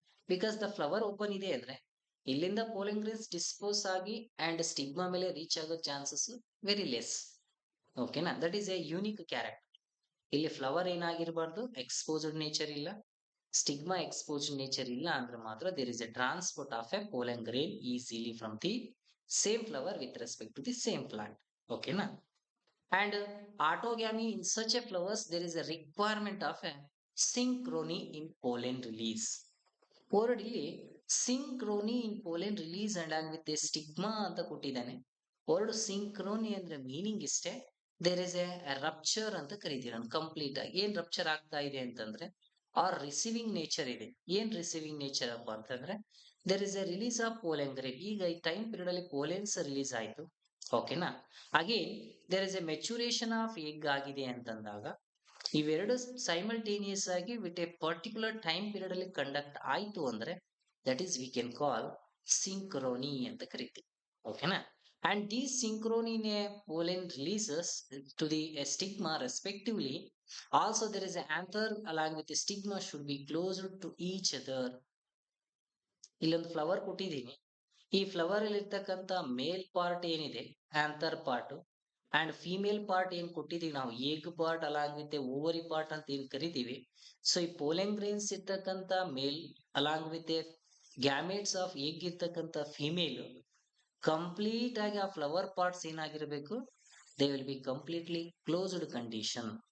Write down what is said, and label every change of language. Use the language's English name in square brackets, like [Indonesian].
[Kannada] Because the flower open ಇದೆ ಅಂದ್ರೆ ಇಲ್ಲಿಂದ ಪೋಲೆನ್ ಗ್ರೇನ್ಸ್ ಡಿಸ್ಪೋಸ್ ಆಗಿ ಅಂಡ್ ಸ್ಟಿಗ್ಮಾ ಮೇಲೆ ರೀಚ್ ಆಗೋ ಚಾನ್ಸಸ್ ವೆರಿ ಲೆಸ್. ಓಕೆನಾ? That is A unique character. ಇಲ್ಲಿ ಫ್ಲವರ್ ಏನಾಗಿರಬಾರ್ದು, ಎಕ್ಸ್ಪೋಸ್ಡ್ ನೇಚರ್ ಇಲ್ಲ, ಸ್ಟಿಗ್ಮಾ ಎಕ್ಸ್ಪೋಸ್ಡ್ ನೇಚರ್ ಇಲ್ಲ ಅಂದ್ರೆ ಮಾತ್ರ [English] There is a transport of a pollen grain easily from the same flower with respect to the same plant. Okay, na? And autogamy in such a flowers, there is a requirement of a synchrony in pollen release. Word ಇಲ್ಲಿ synchrony in pollen release and along with a stigma [Kannada] ಅಂತ ಕೊಟ್ಟಿದ್ದಾನೆ. Word synchrony ಅಂದ್ರೆ meaning ಇಷ್ಟೇ. [English] there is a rupture [Kannada] ಅಂತ ಕರಿತೀರ complete ಆಗಿ. ಏನ್ rupture ಆಗ್ತಾ ಇದೆ ಅಂತಂದ್ರೆ ಆರ್ ರಿಸೀವಿಂಗ್ ನೇಚರ್ ಇದೆ. ಏನ್ ರಿಸೀವಿಂಗ್ ನೇಚರ್ ಅಪ್ಪ ಅಂತಂದ್ರೆ [English] There is a release of pollen grain. [Kannada] ಈಗ ಈ ಟೈಮ್ ಪೀರಿಯಡ್ ಅಲ್ಲಿ ಪೋಲೆನ್ಸ್ ರಿಲೀಸ್ ಆಯ್ತು. ಓಕೆನಾ? Again there is A maturation of egg ಆಗಿದೆ ಅಂತಂದಾಗ ಇವೆರಡು ಸೈಮಲ್ಟೇನಿಯಸ್ ಆಗಿ with A particular time period ಅಲ್ಲಿ ಕಂಡಕ್ಟ್ ಆಯ್ತು ಅಂದ್ರೆ that is we can call ಸಿಂಕ್ರೋನಿ ಅಂತ ಕರಿತೀವಿ. ಓಕೆನಾ? [English] And these synchrony in a pollen releases to the stigma respectively. Also there is an anther along with the stigma should be closer to each other. [Kannada] ಇಲ್ಲೊಂದು flower ಕೊಟ್ಟಿದ್ದೀನಿ. ಈ flower ಅಲ್ಲಿ ಇರ್ತಕ್ಕಂಥ ಮೇಲ್ part ಏನಿದೆ anther part and female part ಏನ್ ಕೊಟ್ಟಿದೀವಿ ನಾವು egg part along with ovary part ಅಂತ ಏನ್ ಕರಿತೀವಿ. ಸೊ ಈ ಪೋಲೆನ್ ಗ್ರೇನ್ಸ್ ಇರ್ತಕ್ಕಂಥ ಮೇಲ್ along with gametes of egg ಇರ್ತಕ್ಕಂಥ ಫಿಮೇಲ್ ಕಂಪ್ಲೀಟ್ ಆಗಿ ಆ ಫ್ಲವರ್ ಪಾರ್ಟ್ಸ್ ಏನಾಗಿರ್ಬೇಕು, [English] They will be completely closed condition.